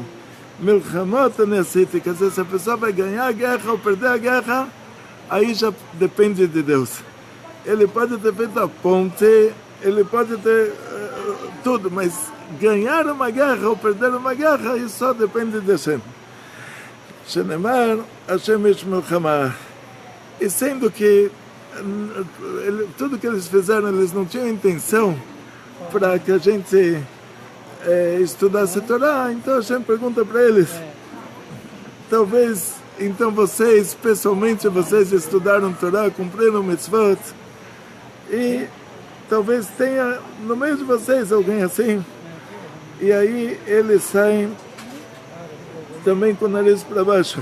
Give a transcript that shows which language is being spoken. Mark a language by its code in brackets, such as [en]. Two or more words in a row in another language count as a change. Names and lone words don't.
[pt] Milhamot necessita, quer dizer, se a pessoa vai ganhar a guerra ou perder a guerra, aí já depende de Deus. Ele pode ter feito a ponte, ele pode ter tudo, mas ganhar uma guerra ou perder uma guerra, isso só depende de Hashem. [he] שנאמר, השם איש מלחמה. [pt] E sendo que tudo que eles fizeram, eles não tinham intenção para que a gente estudasse Torá, então a gente pergunta para eles, talvez, então vocês, pessoalmente, vocês estudaram Torá, cumpriram mitzvot, e talvez tenha no meio de vocês alguém assim, e aí eles saem também com o nariz para baixo.